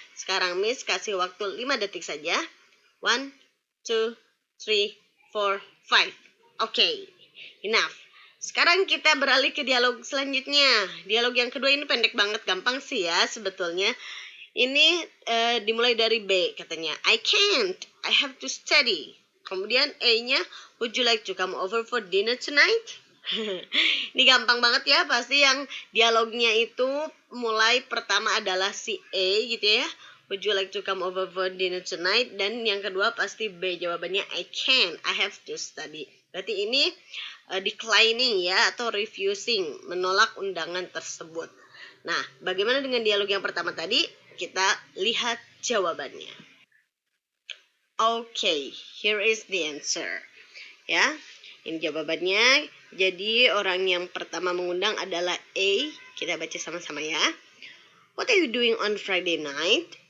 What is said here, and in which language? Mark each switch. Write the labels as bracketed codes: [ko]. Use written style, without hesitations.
[id] Sekarang Miss kasih waktu 5 detik saja. 1, 2, 3, 4, 5. [en] Okay, enough. [id] Sekarang kita beralih ke dialog selanjutnya. Dialog yang kedua ini pendek banget, gampang sih ya sebetulnya. Ini dimulai dari B katanya. [en] I can't, I have to study. [id] Kemudian A-nya, [en] would you like to come over for dinner tonight? [id] Ini gampang banget ya, pasti yang dialognya itu mulai pertama adalah si A gitu ya. [en] Would you like to come over for dinner tonight? [id] Dan yang kedua pasti B, jawabannya [en] I can't, I have to study. [id] Berarti ini declining ya atau refusing, menolak undangan tersebut. Nah, bagaimana dengan dialog yang pertama tadi? Kita lihat jawabannya. [en] Okay, here is the answer. [id] Ya, ini jawabannya. Jadi orang yang pertama mengundang adalah A. Kita baca sama-sama ya. [en] What are you doing on Friday night?